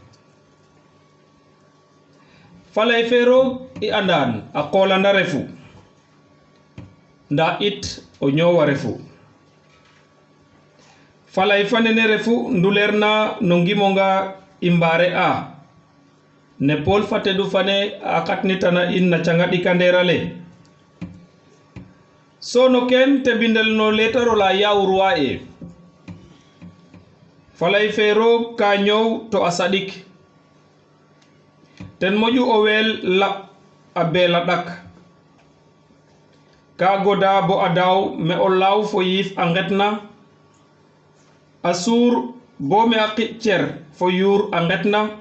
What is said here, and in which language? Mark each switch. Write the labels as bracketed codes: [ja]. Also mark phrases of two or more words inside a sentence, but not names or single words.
[srr] falay fe roog i andan a qolanda refu nda it o ñowa refu falay fanene refu ndulerna no ngimonga imbare a ne Paul fate du fane a katnitana in na canga ɗikanderale so no ken te bindel no letaro la yawurwa falay fe roog ka ñow to a saɗik ten moƴu o wel laɓ a bela ɗak ka goda bo a daw me o law fo yiif a ngetna a suur bo me a qiƴ cer fo yuur a ngetna